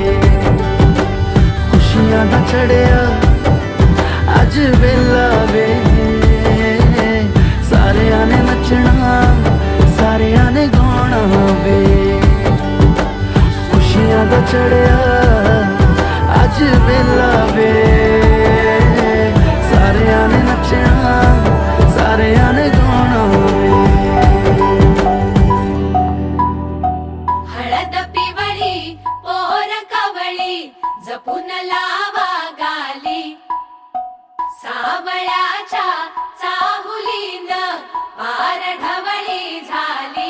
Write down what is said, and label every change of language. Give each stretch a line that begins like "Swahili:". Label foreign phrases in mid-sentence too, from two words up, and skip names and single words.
Punjabi: ਖੁਸ਼ੀਆਂ ਦਾ ਚੜ੍ਹਿਆ ਅੱਜ ਵੇਲਾ ਵੇ, ਸਾਰਿਆਂ ਨੇ ਨੱਚਣਾ ਸਾਰਿਆਂ ਨੇ ਗਾਣਾ ਵੇ। ਖੁਸ਼ੀਆਂ ਦਾ ਚੜ੍ਹਿਆ ਅੱਜ ਵੇਲਾ ਵੇ, ਸਾਰਿਆਂ ਨੇ ਨੱਚਣਾ ਸਾਰਿਆਂ ਨੇ ਗਾਣਾ ਵੇ।
Marathi: हळद पिवळी पोर कवळी जपून लावा गाली, सावळ्याच्या चाहुलीन पार ढवळी झाली।